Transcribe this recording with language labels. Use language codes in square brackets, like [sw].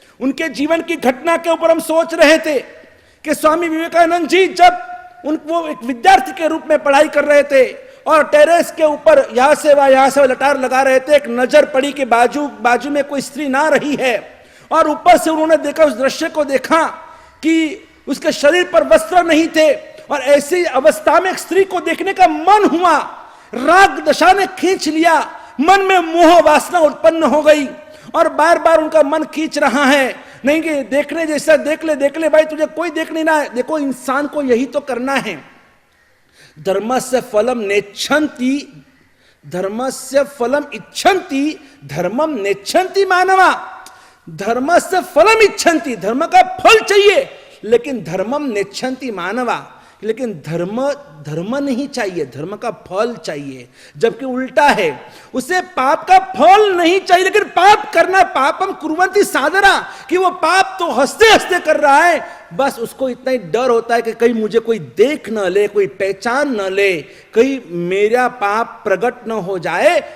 [hi] उनके जीवन की घटना के ऊपर हम सोच रहे थे कि स्वामी विवेकानंद जी जब वो एक विद्यार्थी के रूप में पढ़ाई कर रहे थे और टेरेस के ऊपर यहां से वह लटार लगा रहे थे, एक नजर पड़ी कि बाजू में कोई स्त्री ना रही है, और ऊपर से उन्होंने देखा, उस दृश्य को देखा कि उसके शरीर पर वस्त्र नहीं थे, और ऐसी अवस्था में एक स्त्री को देखने का मन हुआ, राग दशा ने खींच लिया, मन में मोह वासना उत्पन्न हो गई, और बार बार उनका मन खींच रहा है, नहीं कि देखने जैसा देख ले भाई, तुझे कोई देख नहीं रहा है। देखो, इंसान को यही तो करना है। [sa] धर्मस्य फलम नेच्छन्ति, धर्मस्य फलम इच्छन्ति, धर्मम नेच्छन्ति मानवा। धर्मस्य फलम इच्छन्ति, [hi] धर्म का फल चाहिए, लेकिन [sa] धर्मम नेच्छन्ति मानवा, [hi] लेकिन धर्म नहीं चाहिए, धर्म का फल चाहिए। जबकि उल्टा है, उसे पाप का फल नहीं चाहिए, लेकिन पाप करना, [sa] पापम कुर्वन्ति सादरा, [hi] कि वो पाप तो हंसते हंसते कर रहा है, बस उसको इतना ही डर होता है कि कहीं मुझे कोई देख न ले, कोई पहचान न ले, कहीं मेरा पाप प्रकट न हो जाए।